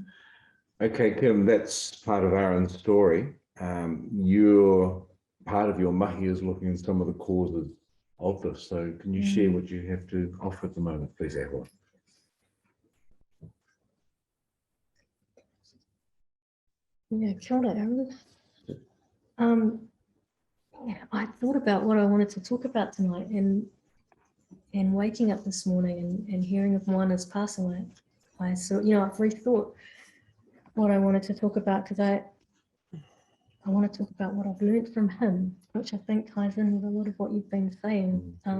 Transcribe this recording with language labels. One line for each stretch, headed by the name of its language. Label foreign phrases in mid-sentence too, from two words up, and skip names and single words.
English: Okay, Kim, that's part of Aaron's story. Part of your mahi is looking at some of the causes of this. So can you share what you have to offer at the moment, please, Aaron? Yeah,
Māori: kia ora, Aaron.
English: I thought about what I wanted to talk about tonight, and waking up this morning and hearing of Moana's passing, I sort of, I've rethought what I wanted to talk about, because I want to talk about what I've learned from him, which I think ties in with a lot of what you've been saying.